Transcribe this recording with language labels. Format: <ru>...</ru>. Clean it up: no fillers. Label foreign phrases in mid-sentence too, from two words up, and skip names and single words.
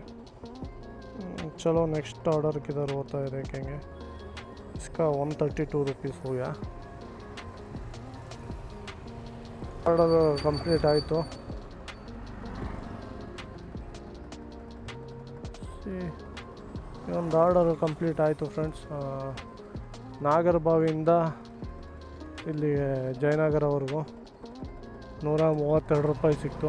<hi>चलो</hi> <en>next order</en> <hi>किधर होता है देखेंगे. इसका 132 रुपीज़ हो गया.</hi> <en>order complete</en> <hi>आಯಿತು.</hi> <kn>ಒಂದು</kn> <en>order complete</en> <kn>ಆಯಿತು ಫ್ರೆಂಡ್ಸ್. ನಾಗರಬಾವಿಯಿಂದ ಇಲ್ಲಿ ಜಯನಗರವರೆಗೂ 132 ರೂಪಾಯಿ ಸಿಕ್ತು.</kn>